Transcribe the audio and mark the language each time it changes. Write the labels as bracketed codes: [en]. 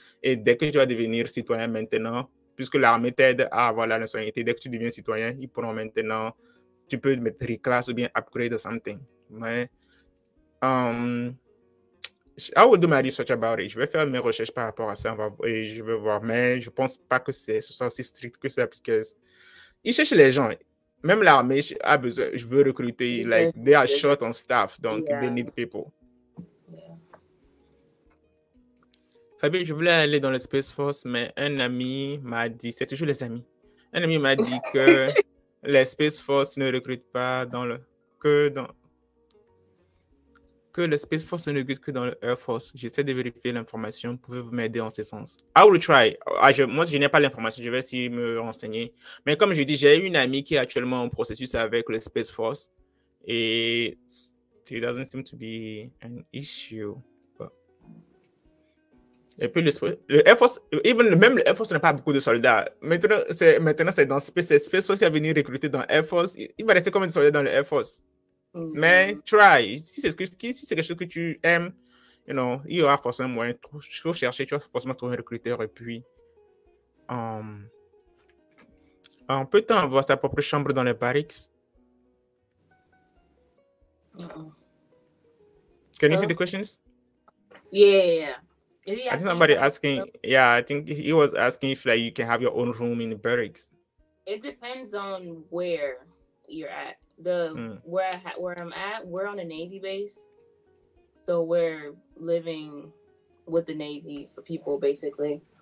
[fr] Et dès que tu vas devenir citoyen maintenant, puisque l'armée t'aide à avoir la nationalité, dès que tu deviens citoyen, ils pourront maintenant, tu peux mettre reclass ou bien [en] upgrade or something. [fr] Mais, [en] I will do my research about it. [fr] Je vais faire mes recherches par rapport à ça et je vais voir. Mais je ne pense pas que ce soit aussi strict que ça, parce que ils cherchent les gens. Même l'armée a besoin. Je veux recruter. [en] Like, they are short on staff, donc they need people. [fr] Fabio, je voulais aller dans le Space Force, mais un ami m'a dit, c'est toujours les amis. Un ami m'a dit que les Space Force ne recrutent pas que le Space Force ne recrute que dans le Air Force. J'essaie de vérifier l'information. Pouvez-vous m'aider en ce sens? [en] I will try. [fr] Moi, je n'ai pas l'information. Je vais essayer de me renseigner. Mais comme je dis, j'ai une amie qui est actuellement en processus avec le Space Force. [en] Et it doesn't seem to be an issue. [fr] Et puis le Air Force, même le Air Force n'a pas beaucoup de soldats. Maintenant, c'est dans Space Force qui va venir recruter dans Air Force. Il va rester combien de soldats dans le Air Force? Mais try. Si c'est quelque chose que tu aimes, you know, il y aura forcément moyen. Tu vas chercher, tu vas forcément trouver un recruteur. Et puis, peut-on avoir sa propre chambre dans les barracks? [en] Can you see the questions? Yeah. I think somebody asking. Yeah, I think he was asking if like you can have your own room in the barracks. It depends on where you're at. Where I'm at, we're on a Navy base, so we're living with the Navy people basically.